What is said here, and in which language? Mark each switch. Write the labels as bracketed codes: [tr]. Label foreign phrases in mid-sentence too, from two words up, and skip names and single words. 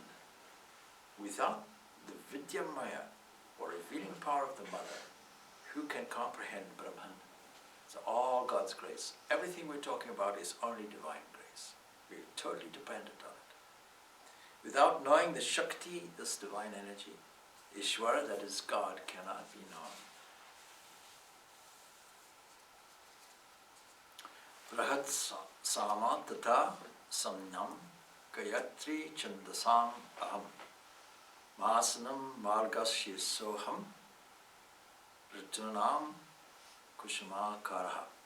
[en] Without the Vidyamaya, or revealing power of the mother, who can comprehend Brahman? It's all God's grace. Everything we're talking about is only divine grace. We're totally dependent on it. Without knowing the Shakti, this divine energy, Ishvara, that is God, cannot be known. [sa] Brahat sama tata samnam gayatri chandasam aham masanam margasya soham ritunam kushama karaha.